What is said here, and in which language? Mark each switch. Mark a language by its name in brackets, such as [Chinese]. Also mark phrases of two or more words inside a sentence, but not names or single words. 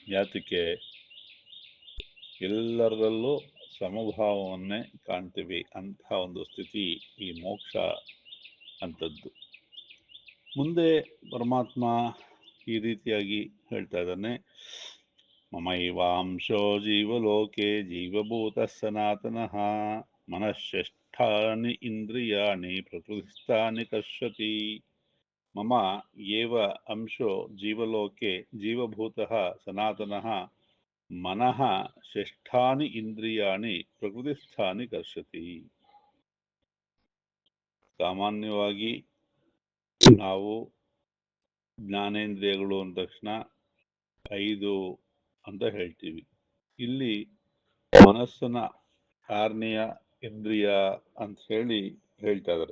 [Kannada] ಯಾತಕ್ಕೆ, ಎಲ್ಲರಲ್ಲೂ ಸಮಭಾವವನ್ನೇ ಕಾಣ್ತೀವಿ. ಅಂತಹ ಒಂದು ಸ್ಥಿತಿ ಈ ಮೋಕ್ಷ ಅಂಥದ್ದು. ಮುಂದೆ ಪರಮಾತ್ಮ ಈ ರೀತಿಯಾಗಿ ಹೇಳ್ತಾ ಇದ್ದಾನೆ, [Sanskrit] ಮಮೈವಾಂಶೋ ಜೀವಲೋಕೆ ಜೀವಭೂತಃ ಸನಾತನಃ ಮನಶ್ಚೇಷ್ಟಾನಿ ಇಂದ್ರಿಯಾಣಿ ಪ್ರಕೃತಿಸ್ಥಾನಿ ಕರ್ಷತಿ. ಮಮ ಏವ ಅಂಶೋ ಜೀವಲೋಕೆ ಜೀವಭೂತಃ ಸನಾತನಃ ಮನಃ ಷಷ್ಠಾನಿ ಇಂದ್ರಿಯಾಣಿ ಪ್ರಕೃತಿಸ್ಥಾನಿ ಕರ್ಷತಿ. [Kannada] ಸಾಮಾನ್ಯವಾಗಿ ನಾವು ಜ್ಞಾನೇಂದ್ರಿಯಗಳು ಅಂದ ತಕ್ಷಣ 5 ಅಂತ ಹೇಳ್ತೀವಿ. ಇಲ್ಲಿ ಮನಸ್ಸನ್ನ 6ನೆಯ ಇಂದ್ರಿಯ ಅಂತ ಹೇಳ್ತಾ ಇದ್ದಾರೆ.